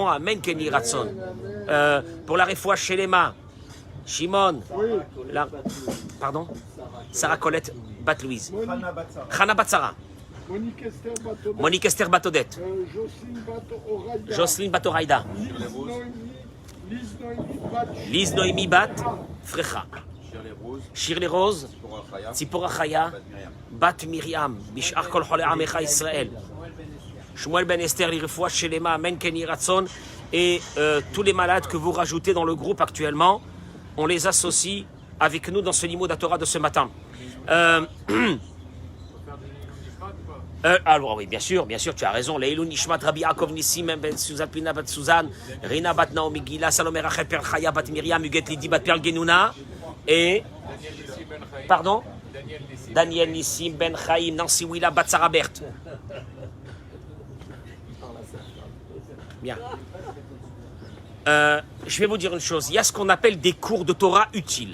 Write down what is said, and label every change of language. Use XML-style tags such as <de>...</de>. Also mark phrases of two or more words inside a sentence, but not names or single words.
<he>אמן, כן יהי רצון.</he> <fr>Pour la</fr> <he>רפואה שלמה,</he> <fr>Shimon, pardon, Sarah Colette Bat-Louise, Chana Batsara, Monique Esther Batodette, Jocelyne Batoraïda, Lise Noémie Bat Frecha, Shirley Rose, Tzipora Chaya, Bat Miriam,</fr> <he>בשאר כל חולי עמך ישראל, שמואל בן אסתר, לרפואה שלמה, אמן כן יהי רצון,</he> <fr>et tous les malades que vous rajoutez dans le groupe actuellement, on les associe avec nous dans ce</fr> <he>לימוד התורה</he> <fr>de ce matin. Alors oui, bien sûr, tu as raison.</fr> <he>לעילוי נשמת</he> <fr>Rabbi Yaakov Nissim Ben Suzan Pina Bat Suzanne, Rina Bat Naomi Gila, Salomé Rachel Per Chaya Bat Miriam, Huguet Lidi Bat Perl Genouna, et pardon, Daniel Nissim Ben Chaim, Nancy Willa Bat Sarah Berthe. Bien. Je vais vous dire une chose, il y a ce qu'on appelle des cours de Torah utiles.</fr>